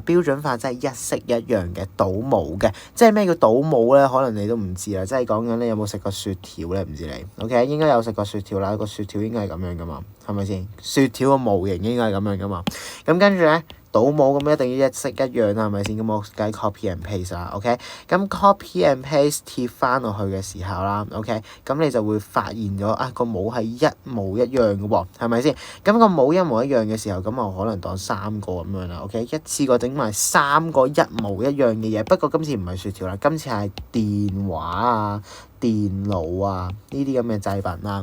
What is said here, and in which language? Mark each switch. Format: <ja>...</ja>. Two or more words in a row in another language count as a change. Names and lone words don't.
<yue>標準化即係一式一樣嘅倒模嘅。即係咩叫倒模咧？可能你都唔知啦。即係講緊你有冇食過雪條咧？唔知你 OK， 應該有食過雪條啦。個雪條應該係咁樣噶嘛，係咪先？雪條個模型應該係咁樣噶嘛。咁跟住咧，倒模咁一定要一式一樣啦，係咪先？咁我梗係</yue> <en>copy and paste</en> <yue>啦。OK， 咁</yue> <en>copy and paste</en> <yue>貼翻落去嘅時候啦，OK， 咁你就會發現咗個模係一模一樣嘅喎，係咪先？咁個模一模一樣嘅時候，咁我可能當3個咁樣啦。OK， 一次過整埋3個一模一樣嘅嘢。不過今次唔係雪條啦，今次係電話啊、電腦啊呢啲咁嘅製品啦。</yue>